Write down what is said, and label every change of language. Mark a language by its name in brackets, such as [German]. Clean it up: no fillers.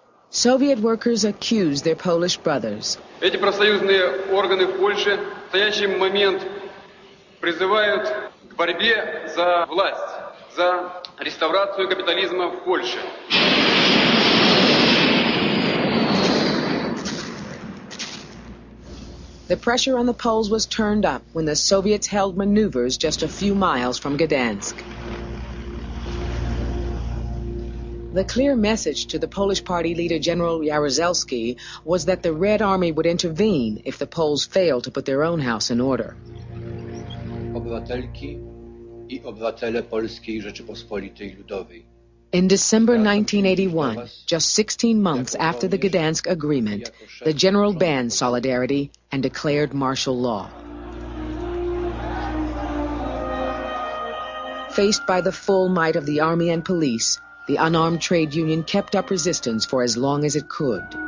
[English] Soviet workers accused their Polish brothers. [Russian] Эти профсоюзные органы в Польше в настоящий момент призывают к борьбе за власть, за реставрацию капитализма в Польше. [English] The pressure on the Poles was turned up when the Soviets held maneuvers just a few miles from Gdansk. The clear message to the Polish party leader General Jaruzelski was that the Red Army would intervene if the Poles failed to put their own house in order. [Polish] Obywatelki I obywatele Polskiej Rzeczypospolitej Ludowej. [English] In December 1981, just 16 months after the Gdansk Agreement, the general banned solidarity and declared martial law. Faced by the full might of the army and police, the unarmed trade union kept up resistance for as long as it could.